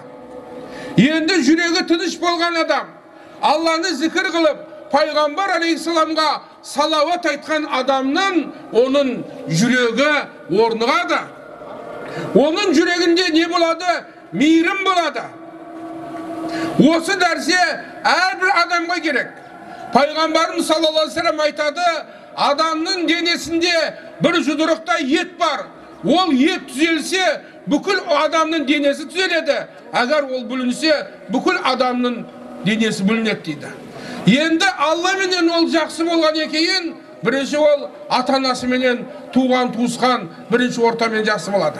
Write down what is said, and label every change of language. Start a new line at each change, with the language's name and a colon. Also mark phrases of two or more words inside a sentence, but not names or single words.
Kazakh: Енді жүрегі тыныш болған адам, Алланы зікір қылып, Пайғамбар алейхисаламға салауат айтқан адамның оның жүрегі орнығады. Оның жүрегінде не болады? Мейірім болады. Осы дәрсе әрбір адамға керек. Пайғамбарымыз
Arabic: صلى الله عليه وسلم
Kazakh: айтады, адамның денесінде бір жұдырықта ет бар. Ол ет түзелсе, бүкіл адамның денесі түзеледі. Әгер ол бүлінсе, бүкіл адамның денесі бүлінеді дейді. Енді Алла менен ол жақсы болған екейін, бірінші ол ата-анасы менен туған туысқан бірінші ортамен жақсы болады.